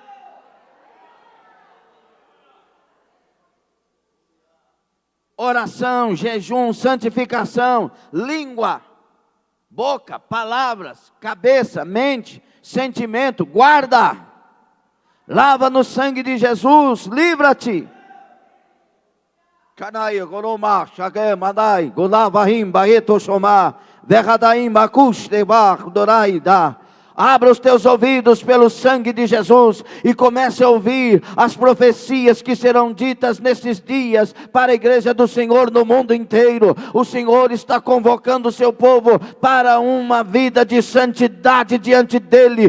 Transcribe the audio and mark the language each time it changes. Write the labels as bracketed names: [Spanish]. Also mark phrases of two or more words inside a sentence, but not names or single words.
[Portuguese] Oração, jejum, santificação, língua, boca, palavras, cabeça, mente, sentimento, guarda. Lava no sangue de Jesus, livra-te. Kanai, Goroma, Shagé, Madai, Golavahim, Baeto Shomá, Verradaim, Bakush, Devar, Doraida. Abra os teus ouvidos pelo sangue de Jesus e comece a ouvir as profecias que serão ditas nesses dias para a igreja do Senhor no mundo inteiro. O Senhor está convocando o seu povo para uma vida de santidade diante dele.